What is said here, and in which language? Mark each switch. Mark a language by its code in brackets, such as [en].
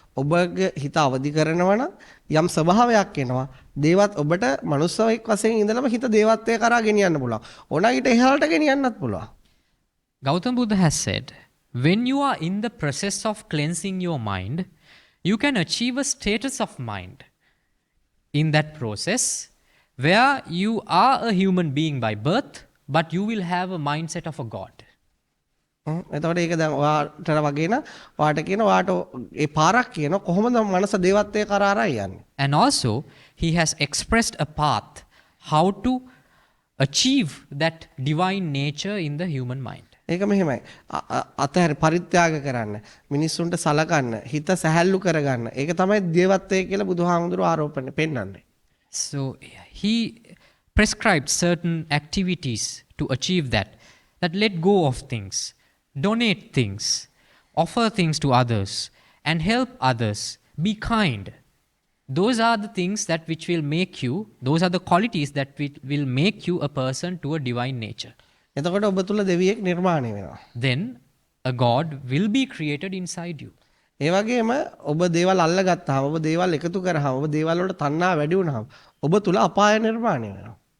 [si] ඔබගේ හිත අවදි කරනවා නම් යම් ස්වභාවයක් එනවා. දේවත් ඔබට මනුස්සයෙක් වශයෙන් ඉඳලම හිත දේවත්වය කරා ගෙනියන්න පුළුවන්. ඕනා ඊට එහාට ගෙනියන්නත් පුළුවන්. [en] Gautam Buddha has said, when you are in the process of cleansing your mind, you can achieve a status of mind in that process where you are a human being by birth, but you will have a mindset of a God. [si] එතකොට ඒක දැන් ඔයාට වගේ න ඔයාට කියන ඔයාට ඒ පාරක් කියන කොහොමද මනස දේවත්වයේ කරා ආරයි යන්නේ. [en] And also he has expressed a path how to achieve that divine nature in the human mind. [si] ඒක මෙහෙමයි. අතහැර පරිත්‍යාග කරන්න, මිනිස්සුන්ට සලකන්න, හිත සැහැල්ලු කරගන්න. ඒක තමයි දේවත්වය කියලා බුදුහාමුදුරුවෝ ආරෝපණය පෙන්වන්නේ. [en] So he prescribed certain activities to achieve that let go of things, donate things, offer things to others, and help others, be kind. Those are the things that which will make you, those are the qualities that will make you a person to a divine nature. [si] එතකොට ඔබ තුල දෙවියෙක් නිර්මාණය වෙනවා. [en] Then a God will be created inside you. [si] ඒ වගේම ඔබ දේවල් අල්ලගත්තාම ඔබ දේවල් එකතු කරාම ඔබ දේවල් වලට තණ්හා වැඩි වුණාම ඔබ තුල අපාය නිර්මාණය වෙනවා.